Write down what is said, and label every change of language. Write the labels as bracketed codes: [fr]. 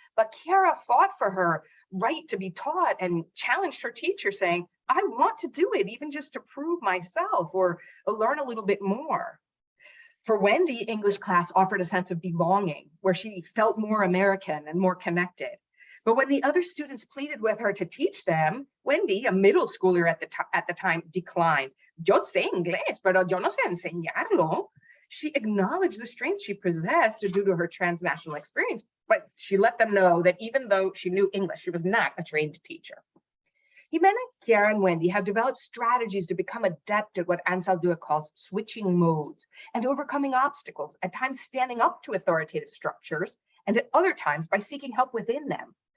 [en] But Kiara fought for her right to be taught and challenged her teacher, saying, I want to do it, even just to prove myself or learn a little bit more. For Wendy, English class offered a sense of belonging, where she felt more American and more connected. But when the other students pleaded with her to teach them, Wendy, a middle schooler at the time, declined. [es] Yo sé inglés, pero yo no sé enseñarlo. [en] She acknowledged the strength she possessed due to her transnational experience, but she let them know that even though she knew English, she was not a trained teacher. Jimena, Kiara, and Wendy have developed strategies to become adept at what Anzaldúa calls switching modes and overcoming obstacles, at times standing up to authoritative structures, and at other times by seeking help within them.